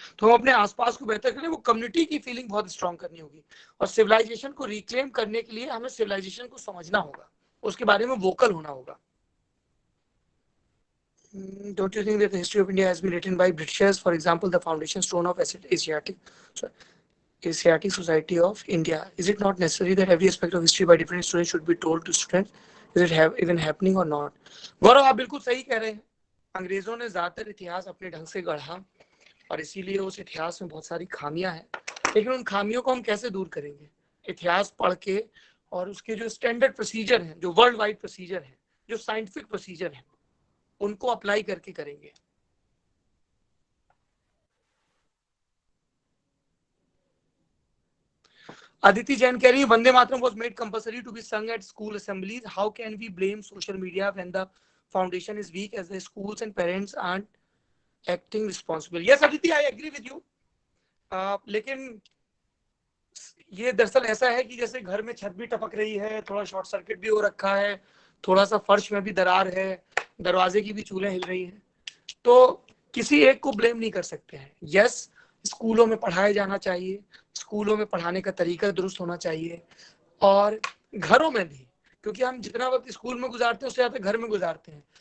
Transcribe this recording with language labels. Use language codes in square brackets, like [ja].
[hi] तो हम अपने आसपास को बेहतर करें, वो कम्युनिटी की फीलिंग बहुत स्ट्रांग करनी होगी। और सिविलाइजेशन को रिक्लेम करने के लिए हमें सिविलाइजेशन को समझना होगा, उसके बारे में वोकल होना होगा। [en] Don't you think that the history of India has been written by Britishers? For example, the foundation stone of Asiatic Society of India. Is it not necessary that every aspect of history by different students should be told to students? Is it even happening or not? [hi] गौरव, आप बिल्कुल सही कह रहे हैं। अंग्रेजों ने ज्यादातर इतिहास अपने ढंग से गढ़ा और इसीलिए उस इतिहास में बहुत सारी खामियां हैं, लेकिन उन खामियों को हम कैसे दूर करेंगे? इतिहास पढ़ के, और उसके जो स्टैंडर्ड प्रोसीजर हैं, जो वर्ल्ड वाइड प्रोसीजर हैं, जो साइंटिफिक प्रोसीजर हैं, उनको अप्लाई करके करेंगे। [en] Aditi Jain [hi] कह रही है [en] Vande Mataram was made compulsory to be sung at school assemblies. How can we blame social media when the foundation is weak as the schools and parents aren't acting responsible? Yes Aditi, I agree with you. [hi] लेकिन ये दरअसल ऐसा है कि जैसे घर में छत भी टपक रही है, थोड़ा शॉर्ट सर्किट भी हो रखा है, थोड़ा सा फर्श में भी दरार है, दरवाजे की भी चूलें हिल रही हैं, तो किसी एक को ब्लेम नहीं कर सकते हैं। यस, स्कूलों में पढ़ाया जाना चाहिए, स्कूलों में पढ़ाने का तरीका दुरुस्त होना चाहिए, और घरों में भी, क्योंकि हम जितना वक्त स्कूल में गुजारते हैं उससे ज्यादा घर में गुजारते हैं।